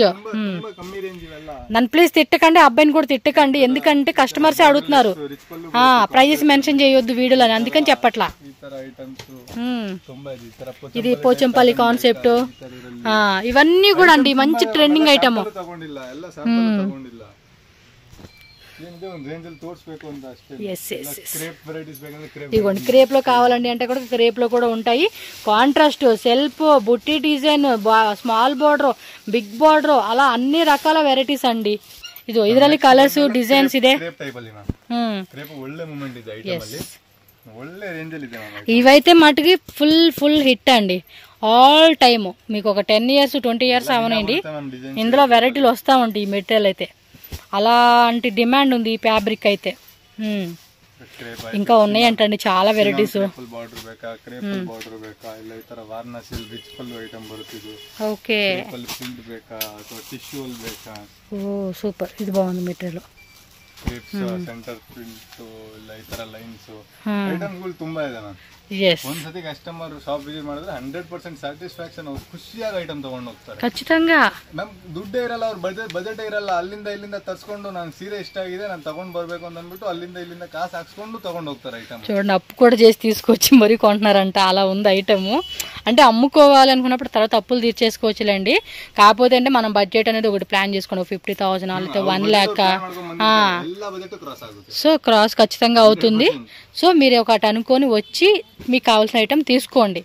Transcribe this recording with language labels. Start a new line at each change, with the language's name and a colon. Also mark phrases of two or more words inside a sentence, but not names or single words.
Telugu: నన్ను ప్లీజ్ తిట్టకండి, అబ్బాయిని కూడా తిట్టకండి, ఎందుకంటే కస్టమర్స్ అడుగుతున్నారు. ప్రైజెస్ మెన్షన్ చేయొద్దు వీడియోలో, అందుకని చెప్పట్లా. ఇది పోచంపల్లి కాన్సెప్ట్, ఇవన్నీ కూడా అండి మంచి ట్రెండింగ్ ఐటమ్.
Kannada: ರೇಂಜ್ ಅಲ್ಲಿ ತೋರಿಸಬೇಕು ಅಂತ ಅಷ್ಟೇ. ಕ್ರೇಪ್ ವೆರೈಟೀಸ್ ಬೇಕಂದ್ರೆ ಕ್ರೇಪ್,
Telugu: ఇదిగోండి క్రేప్ లో కావాలండి అంటే కూడా క్రేప్ లో కూడా ఉంటాయి. కాంట్రాస్ట్, సెల్ఫ్, బుట్టి డిజైన్, స్మాల్ బార్డర్, బిగ్ బార్డర్, అలా అన్ని రకాల వెరైటీస్ అండి.
Kannada: ಇದು ಇದರಲ್ಲಿ ಕಲರ್ಸ್ ಡಿಸೈನ್ಸ್ ಇದೆ. ಕ್ರೇಪ್ ಟೈಪ್ ಅಲ್ಲಿ ಕ್ರೇಪ್ ಒಳ್ಳೆ ಮೂವ್ಮೆಂಟ್ ಇದೆ ಐಟಮ್ ಅಲ್ಲಿ, ಒಳ್ಳೆ ರೇಂಜ್ ಅಲ್ಲಿ ಇದೆ.
Telugu: ఇవైతే మటుకి ఫుల్ హిట్ అండి. ఆల్ టైమ్ మీకు ఒక
English: 10 years 20 years
Telugu: అవనండి ఇందులో వెరైటీలు వస్తూ ఉంటాయి. ఈ మెటీరియల్ అయితే అలాంటి డిమాండ్ ఉంది ఈ ఫ్యాబ్రిక్ అయితే. ఇంకా ఉన్నాయి అంటండి చాలా వెరైటీస్.
Kannada: ಬಾರ್ಡರ್ ಬೇಕಾ, ಕ್ರೇಪ್ ಬಾರ್ಡರ್ ಬೇಕಾ, ಇಲ್ಲ ಈ ತರ ವಾರ್ನಸ್ ರಿಚ್ ಪಲ್ಲು ಐಟಮ್ ಬರುತ್ತಿದ್ದು. ಓಕೆ, ಪ್ರಿಂಟ್ ಬೇಕಾ ಅಥವಾ ಟಿಶ್ಯೂ ಅಲ್ಲಿ ಬೇಕಾ?
Telugu: ಓ ಸೂಪರ್, ಇದು బాగుంది మెటీరియల్.
Kannada: ಕ್ರೇಪ್ಸ್ ಸೆಂಟರ್ ಪ್ರಿಂಟ್ ಇಲ್ಲ ಈ ತರ ಲೈನ್ಸ್ ಐಟಮ್ಗಳು ತುಂಬಾ ಇದೆ. ನಾನು ಒಂದ್ಸತಿ ಕಸ್ಟಮರ್ ಶಾಪ್ ವಿಸಿಟ್ ಮಾಡಿದ್ರೆ 100% ಸ್ಯಾಟಿಸ್ಫ್ಯಾಕ್ಷನ್, ಖುಷಿಯಾಗಿ ಐಟಮ್ ತಗೊಂಡು ಹೋಗ್ತಾರೆ.
Telugu: ಖచ్చితంగా
Kannada: ನಮ್ ದುಡ್ಡೇ ಇರಲ್ಲ, ಅವ್ರ ಬಜೆಟ್ ಇರಲ್ಲ, ಅಲ್ಲಿಂದ ಇಲ್ಲಿಂದ ತರ್ಸ್ಕೊಂಡು ನಾನು ಸೀರೆ ಇಷ್ಟ ಆಗಿದೆ ನಾನು ತಗೊಂಡ್ ಬರ್ಬೇಕು ಅಂತ ಅಂದ್ಬಿಟ್ಟು ಅಲ್ಲಿಂದ ಇಲ್ಲಿಂದ ಕಾಸು ಹಾಕ್ಸ್ಕೊಂಡು ತಗೊಂಡ್ ಹೋಗ್ತಾರೆ ಐಟಮ್.
Telugu: చూడండి, అప్పు కూడా చేసి తీసుకొచ్చి మరీ కొంటున్నారంట. అలా ఉంది ఐటమ్. అంటే అమ్ముకోవాలి అనుకున్నప్పుడు తర్వాత అప్పులు తీర్చేసుకోవచ్చులేండి. కాకపోతే అంటే మనం బడ్జెట్ అనేది ఒకటి ప్లాన్ చేసుకోండి, 50,000 లేకపోతే
English: 1 lakh.
Telugu: సో క్రాస్ ఖచ్చితంగా అవుతుంది. సో మీరు ఒకటి అనుకొని వచ్చి మీకు కావాల్సిన ఐటమ్ తీసుకోండి.